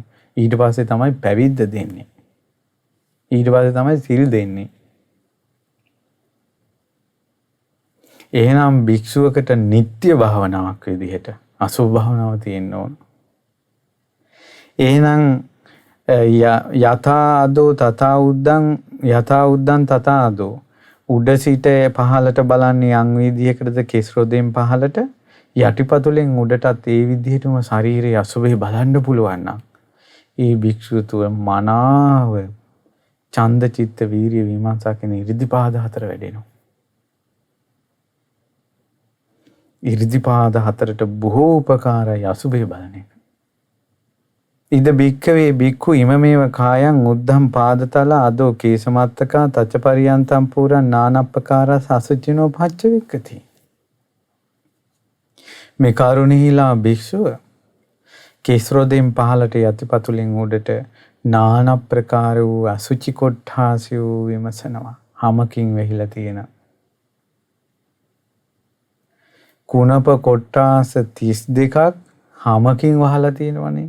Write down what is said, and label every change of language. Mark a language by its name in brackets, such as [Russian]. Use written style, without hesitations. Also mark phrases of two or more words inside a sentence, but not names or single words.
[Sinhala] ඊට පස්සේ තමයි පැවිද්ද දෙන්නේ. ඊට පස්සේ තමයි සිල් දෙන්නේ. එහෙනම් භික්ෂුවකට නිත්‍ය භාවනාවක් විදිහට අසුභ භාවනාව තියෙන්න ඕන. එහෙනම් [Pali] යථා අදෝ තථා උද්දං තථා අදෝ [Sinhala] උඩ සිට පහළට බලන්නේ යම් විදිහකටද කෙස් රොදෙන් පහළට යටිපතුලෙන් උඩටත් ඒ විදිහටම ශරීරයේ අසුභේ බලන්න පුළුවන් නම් ඒ භික්ෂුව තුළ මනාව ඡන්ද චිත්ත වීරිය විමර්ශා කියන ඉරිදිපාද 4 වැඩෙනවා. ඉරිදිපාද 4ට බොහෝ උපකාරයි අසුභේ බලන එක. [Pali] ඉද භික්ඛවේ භික්ඛු ඉමමේව කායං උද්ධම් පාදතල අදෝ කේසමත්තකා තච්ච පරියන්තම් පුරං නානප්පකාරස් අසුචිනෝ පච්ච වික්කති. [Sinhala] මේ කරුණීලා භික්ෂුව කේස්රෝදෙන් පහළට යටිපතුලෙන් උඩට නාන ප්‍රකාර වූ අසුචි කොට්ඨාසය විමසනවා. හමකින් වෙහිලා තියෙන කුණප කොට්ටාස 32ක් හමකින් වහලා තියෙනවනේ.